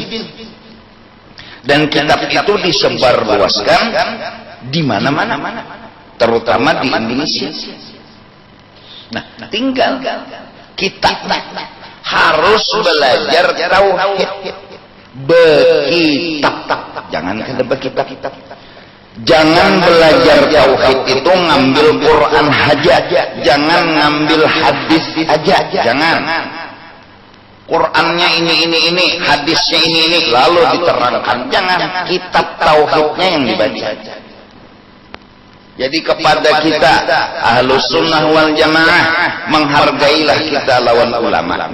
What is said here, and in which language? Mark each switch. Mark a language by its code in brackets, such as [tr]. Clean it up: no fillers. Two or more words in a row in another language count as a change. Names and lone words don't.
[bjn] Dan kitab itu disebarluaskan di mana-mana, terutama di Indonesia. Nah, tinggal kita harus belajar tauhid bekitab. Jangan kada bekitab. Jangan belajar tauhid itu ngambil Quran aja, jangan ngambil hadis aja, jangan. Qurannya ini, hadisnya ini, lalu diterangkan. Jangan, kitab tauhidnya yang dibaca. Jadi kepada kita Ahlus Sunnah wal Jamaah, menghargailah kita lawan ulama.